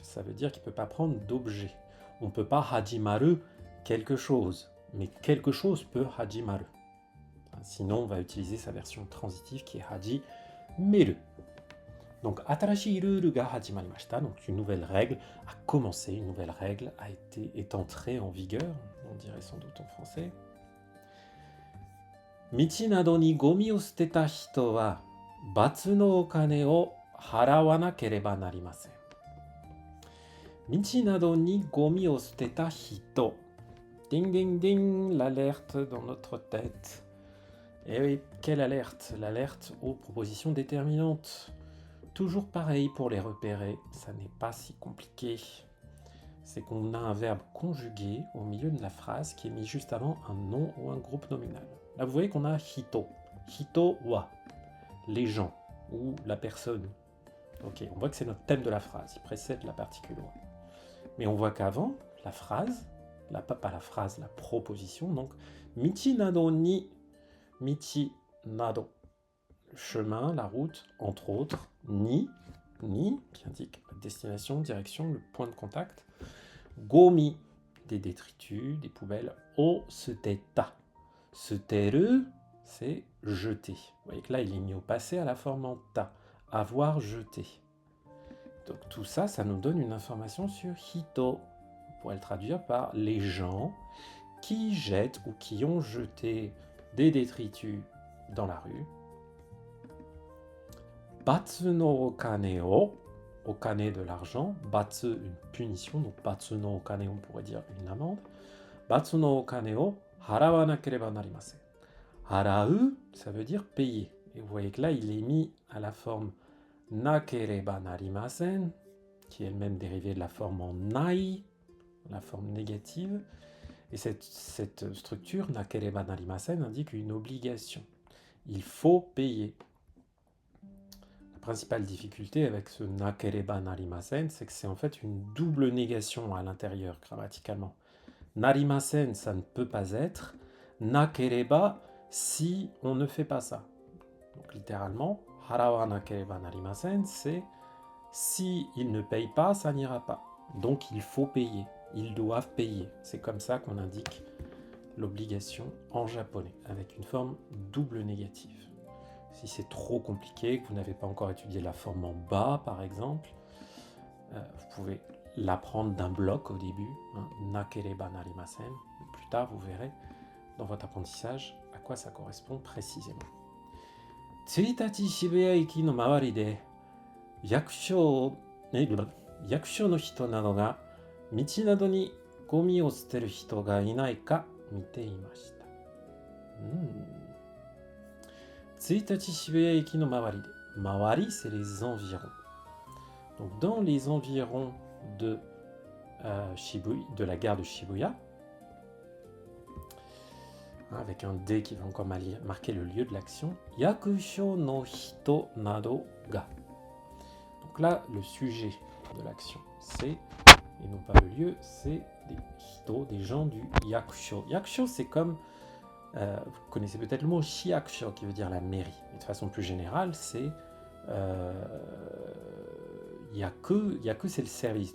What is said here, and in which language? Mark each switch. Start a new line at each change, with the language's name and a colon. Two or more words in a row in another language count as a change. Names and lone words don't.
French: Ça veut dire qu'il ne peut pas prendre d'objet. On ne peut pas hajimaru quelque chose, mais quelque chose peut hajimaru. Sinon, on va utiliser sa version transitive qui est hajimeru. Donc,
Japanese: 新しいルールが始まりました,
French: donc une nouvelle règle a commencé, une nouvelle règle est entrée en vigueur, on dirait sans doute en français.
Japanese: 道などにごみを捨てた人は罰のお金を払わなければなりません. 道などにごみを捨てた人.
French: Ding ding ding, l'alerte dans notre tête. Et oui, quelle alerte? L'alerte aux propositions déterminantes. Toujours pareil pour les repérer, ça n'est pas si compliqué. C'est qu'on a un verbe conjugué au milieu de la phrase qui est mis juste avant un nom ou un groupe nominal. Là, vous voyez qu'on a hito.
Japanese: 人は,
French: les gens ou la personne. Ok, on voit que c'est notre thème de la phrase, il précède la particule wa. Mais on voit qu'avant, la phrase, pas la phrase, la proposition, donc
Japanese: 道などに, 道など,
French: chemin, la route, entre autres, ni, qui indique la destination, direction, le point de contact, gomi, des détritus, des poubelles,
Japanese: を捨てた.
French: Suteru, c'est jeter. Vous voyez que là, il est mis au passé à la forme en ta, avoir jeté. Donc tout ça, ça nous donne une information sur hito. On pourrait le traduire par les gens qui jettent ou qui ont jeté des détritus dans la rue.
Japanese: 罰のお金を,
French: okane de l'argent, batsu une punition, donc
Japanese: 罰のお金
French: on pourrait dire une amende.
Japanese: 罰のお金を払わなければなりません.
French: Harau, ça veut dire payer. Et vous voyez que là, il est mis à la forme
Japanese: なければなりません,
French: qui est elle-même dérivée de la forme en nai, la forme négative. Et cette structure,
Japanese: なければなりません,
French: indique une obligation. Il faut payer. La principale difficulté avec ce
Japanese: なければなりません,
French: c'est que c'est en fait une double négation à l'intérieur, grammaticalement. Narimasen, ça ne peut pas être. Nakereba, si on ne fait pas ça. Donc littéralement,
Japanese: 払わなければなりません,
French: c'est si ils ne payent pas, ça n'ira pas. Donc il faut payer. Ils doivent payer. C'est comme ça qu'on indique l'obligation en japonais, avec une forme double négative. Si c'est trop compliqué, que vous n'avez pas encore étudié la forme en bas, par exemple, vous pouvez l'apprendre d'un bloc au début,
Japanese: なければなりません.
French: Plus tard, vous verrez dans votre apprentissage à quoi ça correspond précisément.
Japanese: 一日渋谷駅の周りで役所の人などが道などにごみを捨てる人がいないか見ていました. 一日渋谷駅の周りで.
French: Mawari, c'est les environs. Donc dans les environs de Shibuya, de la gare de Shibuya, avec un D qui va encore marquer le lieu de l'action,
Japanese: 役所の人などが.
French: Donc là, le sujet de l'action, c'est, et non pas le lieu, c'est des hito, des gens du yakusho. Yakusho, c'est comme, vous connaissez peut-être le mot shiakusho, qui veut dire la mairie. Mais de façon plus générale, c'est yaku, c'est le service.